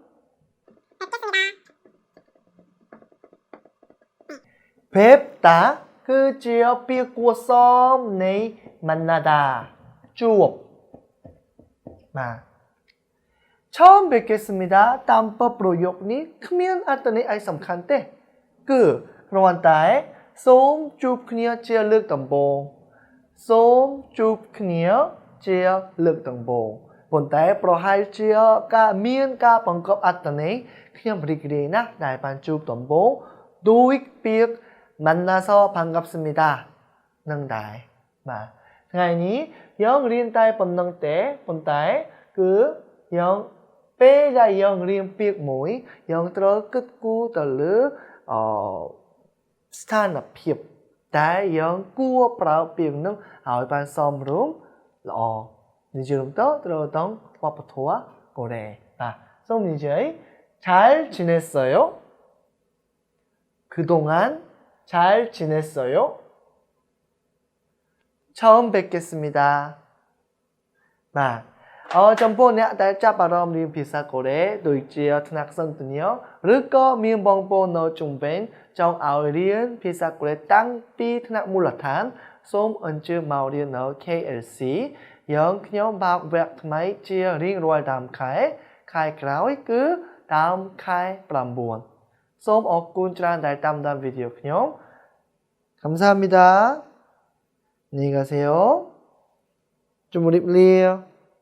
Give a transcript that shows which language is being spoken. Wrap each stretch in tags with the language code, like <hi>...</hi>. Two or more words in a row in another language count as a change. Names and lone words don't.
<km>뵙다គឺជាពាក្យគួរសមនៃ만나다ជួបបាទ</km> <ko>처음 뵙겠습니다</ko> <km>តាមប្រយោគនេះគ្មានអត្ថន័យអីសំខាន់ទេគឺ គ្រាន់តែសូមជួបគ្នាជាលើកដំបូងសូមជួបគ្នាជាលើកដំបូងប៉ុន្តែប្រហែលជាមានការបង្កប់អត្ថន័យខ្ញុំរីករាយណាស់ដែលបានជួបដំបូងដោយពាក្យ</km> <ko>만나서 반갑습니다</ko> <km>នឹងដែរបាទថ្ងៃនេះយើងរៀនតែប៉ុណ្្នឹងទេប៉ុន្តែគឺយើងពេលដែលយើងរៀនពាក្យមួយយើងត្រូវគិតគូរទៅលើ ស្ថានភាពដែលយើងគួរប្រើពាក្យនឹងឲ្យបានសមរម្យល្អនិយាយទៅត្រូវต้องវប្បធម៌កូរ៉េបាទសូមនិយាយ</km> <ko>잘 지냈어요 그동안 잘 지냈어요 처음 뵙겠습니다</ko> <km>បាទចំពោះអ្នកដែលចាប់អារម្មណ៍រៀនភាសាកូរ៉េដូចជា ថ្នាក់សិនតញឬក៏មានបងប្អូននៅជុំវិញចង់ឲ្យរៀនភាសាកូរ៉េតាំងពីថ្នាក់មូលដ្ឋានសូមអញ្ជើញមករៀននៅ KLC យើងខ្ញុំបើកវគ្គថ្មីជារៀងរាល់ដើមខែក្រោយគឺដើមខែ9សូមអរគុណច្រើនដែលតាមដានវីដេអូខ្ញុំ 감사합니다.</km> <ko>안녕히 가세요. 좀 우리</ko>